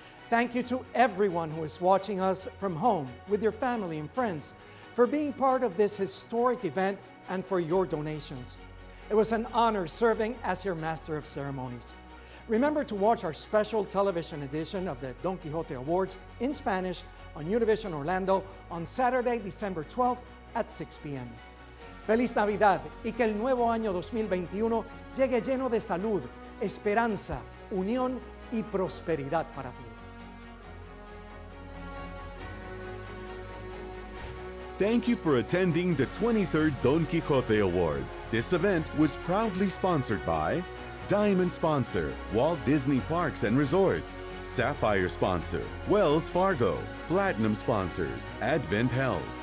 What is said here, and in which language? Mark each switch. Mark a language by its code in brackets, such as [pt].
[en] Thank you to everyone who is watching us from home with your family and friends for being part of this historic event and for your donations. It was an honor serving as your Master of Ceremonies. Remember to watch our special television edition of the Don Quixote Awards in Spanish on Univision Orlando on Saturday, December 12th at 6 p.m. [es] Feliz Navidad y que el nuevo año 2021 llegue lleno de salud, esperanza, unión y prosperidad para todos. [en] Thank you for attending the 23rd Don Quixote Awards. This event was proudly sponsored by Diamond Sponsor, Walt Disney Parks and Resorts. Sapphire Sponsor, Wells Fargo. Platinum Sponsors, Advent Health.